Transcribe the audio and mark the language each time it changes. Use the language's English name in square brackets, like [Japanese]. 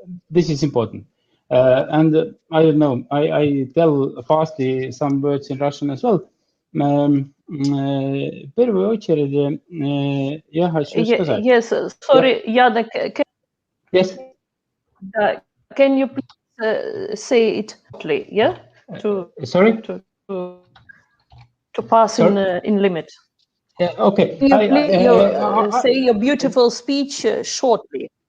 [English] This is important. And I don't know, I tell fastly some words in Russian as well. [Russian] Первую очередь, я хочу сказать. [English] Yes, sorry, Janek. Yes. Can you please say it shortly? Yeah. Sorry. To pass in limit. Yeah. Okay. Say your beautiful speech shortly.